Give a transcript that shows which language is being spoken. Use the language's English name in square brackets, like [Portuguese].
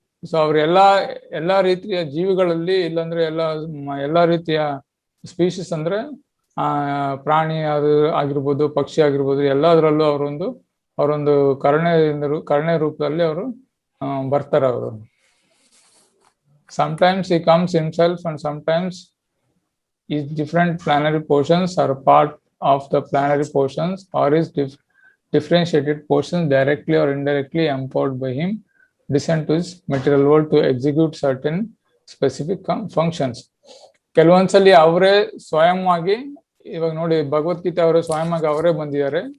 [Kannada] So ಅವ್ರ ಎಲ್ಲಾ ರೀತಿಯ ಜೀವಿಗಳಲ್ಲಿ, ಇಲ್ಲಾಂದ್ರೆ ಎಲ್ಲಾ ರೀತಿಯ ಸ್ಪೀಶೀಸ್ ಅಂದ್ರೆ ಪ್ರಾಣಿ ಅದು ಆಗಿರ್ಬೋದು, ಪಕ್ಷಿ ಆಗಿರ್ಬೋದು, ಎಲ್ಲದರಲ್ಲೂ ಅವರೊಂದು ಕರುಣೆ ರೂಪದಲ್ಲಿ ಅವರು ಬರ್ತಾರೆ. [English] ಅವರು sometimes he comes himself and sometimes his different planetary portions are part of the planetary portions, or his differentiated portions directly or indirectly empowered by him descend to his material world to execute certain specific functions. [Kannada] ಕೆಲವೊಂದ್ಸಲಿ ಅವರೇ ಸ್ವಯಂವಾಗಿ, ಇವಾಗ ನೋಡಿ ಭಗವದ್ಗೀತೆ ಅವರೇ ಸ್ವಯಂವಾಗಿ ಅವರೇ ಬಂದಿದ್ದಾರೆ.